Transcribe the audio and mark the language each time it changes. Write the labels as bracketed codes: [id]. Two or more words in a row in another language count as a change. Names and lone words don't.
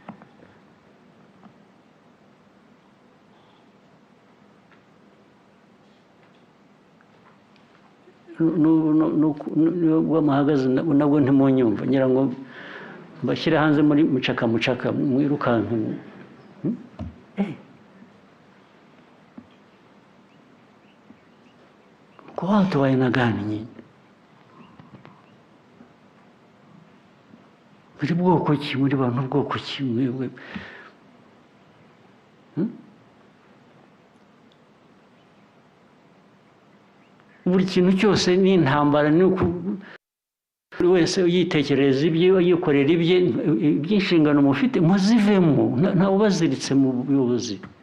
[rw] nubwo muhagaze nabwo ntimunyumva ngira ngo mbashyire hanze muri mucaka mwirukanka [sw] kwa watu wa aina gani nyinyi [rw] muri bwoko ki muri bantu bwoko ki mwebwe buri kintu cyose ni intambara ni buri wese yitekereza ibye yikorera ibye iby'inshingano mufite muzivemo ntawe baziritse mu buyobozi